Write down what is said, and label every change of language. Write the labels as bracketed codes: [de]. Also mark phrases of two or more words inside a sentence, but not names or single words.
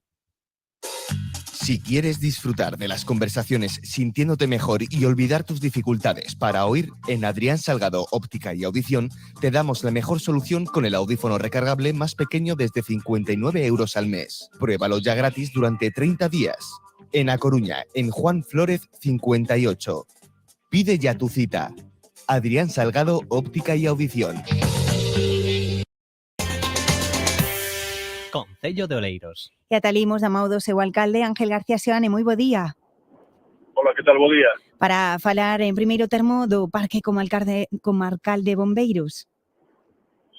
[es] Si quieres disfrutar de las conversaciones sintiéndote mejor y olvidar tus dificultades para oír, en Adrián Salgado Óptica y Audición te damos la mejor solución con el audífono recargable más pequeño desde 59 euros al mes. Pruébalo ya gratis durante 30 días. En A Coruña, en Juan Flórez 58. Pide ya tu cita. Adrián Salgado Óptica y Audición. Concello de Oleiros. [gl] E atalimos da mão do seu alcalde Ángel García Seoane, moi bo día. Hola, que tal, bo día. Para falar en primeiro termo do Parque Comarcal de Bombeiros. Sí.